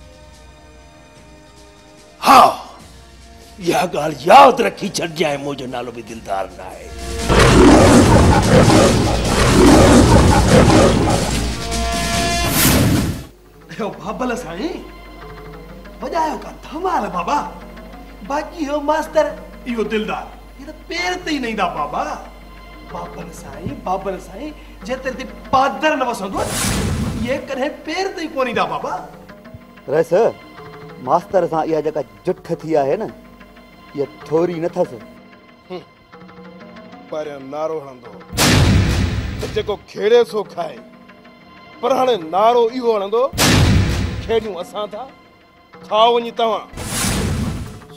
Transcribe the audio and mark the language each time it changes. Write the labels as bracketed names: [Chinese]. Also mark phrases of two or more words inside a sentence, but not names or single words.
[Sindhi] हा इहा ॻाल्हि यादि रखी छॾिजांइ, मुंहिंजो नालो बि दिलदार न आहे। बाबल साईं वॼायो का धमाल बाबा। बाक़ी हो मास्तर इहो दिलदार, ये तो पैर ते ही नहीं दा बाबा। बाबल साईं जेतिरे ते पादर न वसंदो, ये कॾहिं पैर ते ही कोनी दा बाबा। रस मास्तर सां इहा जेका जुठ थी आहे न, इहा थोरी न अथसि। पर नारो हणंदो त जेको खेड़े सो खाए, पर हाणे नारो इहो हणंदो खेड़ियूं असां था, खाओ वञी तव्हां।